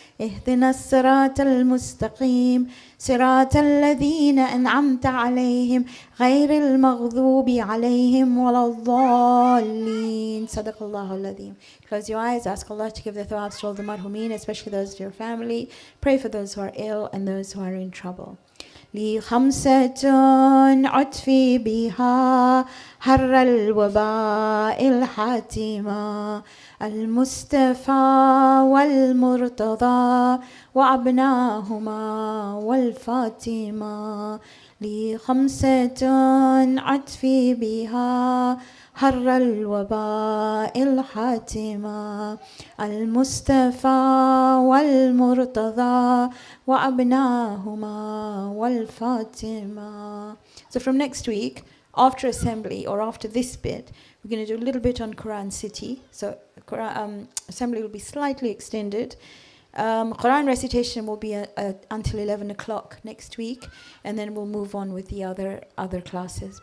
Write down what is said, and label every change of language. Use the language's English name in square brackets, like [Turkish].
[Arabic] اهدنا الصراط المستقيم صراط الذين أنعمت عليهم غير المغضوب عليهم ولا الضالين. صدق الله العظيم. [English] Close your eyes, ask Allah to give the thawabs to all the marhumin, especially those to your family. Pray for those who are ill and those who are in trouble. [Arabic] لي خمسة عطفي بها حر الوباء الحاتمة المصطفى والمرتضى وأبناهما والفاطمة لي خمسة عطفي بها حر الوباء الحاتمة المصطفى والمرتضى وأبناهما والفاطمة. [English] So from next week, after assembly or after this bit, we're going to do a little bit on Quran City. So assembly will be slightly extended. Quran recitation will be until 11 o'clock next week, and then we'll move on with the other classes.